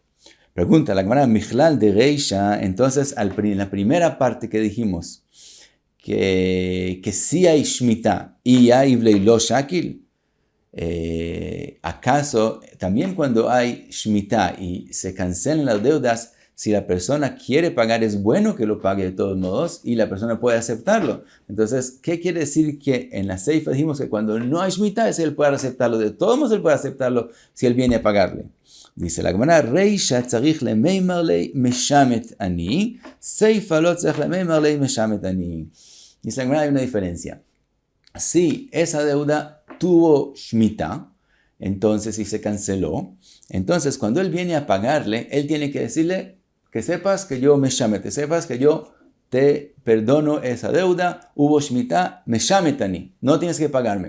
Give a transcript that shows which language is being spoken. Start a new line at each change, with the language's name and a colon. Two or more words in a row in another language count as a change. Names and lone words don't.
Spanish: Pregunta la Gemara,
Aramaic: Michlal de Reisha,
Spanish: entonces, en la primera parte que dijimos, que sí hay Shemitah y hay
Hebrew: Lo Shakil,
Spanish: ¿acaso también cuando hay Shemitah y se cancelan las deudas, si la persona quiere pagar, es bueno que lo pague de todos modos y la persona puede aceptarlo? Entonces, ¿qué quiere decir? Que en la Seifa dijimos que cuando no hay Shemitah, él puede aceptarlo. De todos modos, él puede aceptarlo si él viene a pagarle. Dice la Gemara,
Aramaic: Reisha tzarich lemeimar lei meshamet ani, Seifa lo tzarich lemeimar lei meshamet ani.
Spanish: Dice la Gemara, hay una diferencia. Si esa deuda tuvo Shemitah, entonces si se canceló, entonces cuando él viene a pagarle, él tiene que decirle que sepas que yo me llame, que sepas que yo te perdono esa deuda, hubo Shemitah, me llametani, no tienes que pagarme.